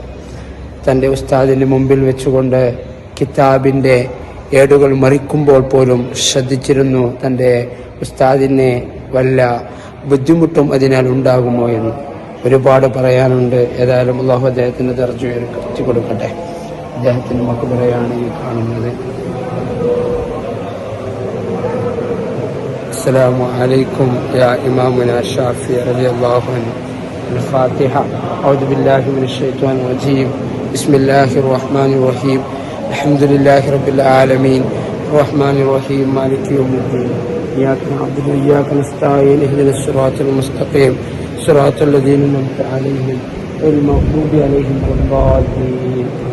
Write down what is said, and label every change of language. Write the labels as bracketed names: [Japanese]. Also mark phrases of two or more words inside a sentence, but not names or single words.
[Malayalam] തന്റെ ഉസ്താദിന്റെ മുമ്പിൽ വെച്ചുകൊണ്ട് കിതാബിന്റെ ഏടുകൾ മറിക്കുമ്പോൾ പോലും ശ്രദ്ധിച്ചിരുന്നു തന്റെ ഉസ്താദിനെ വല്ല ബുദ്ധിമുട്ടും അതിനാൽ ഉണ്ടാകുമോ എന്ന്. ഒരുപാട് പറയാനുണ്ട്. ഏതായാലും അല്ലാഹു അദ്ദേഹത്തിന്റെ ദർജ ഉയർത്തി കൊടുക്കട്ടെ. അദ്ദേഹത്തിന്റെ മക്ബറയാണ് ഈ കാണുന്നത്. [Arabic] السلام عليكم يا إمامنا الشافعي رضي الله عنه. الفاتحة. أعوذ بالله من الشيطان الرجيم. بسم الله الرحمن الرحيم. الحمد لله رب العالمين الرحمن الرحيم مالك يوم الدين إياك نعبد وإياك نستعين اهدنا الصراط المستقيم صراط الذين أنعمت عليهم غير المغضوب عليهم ولا الضالين.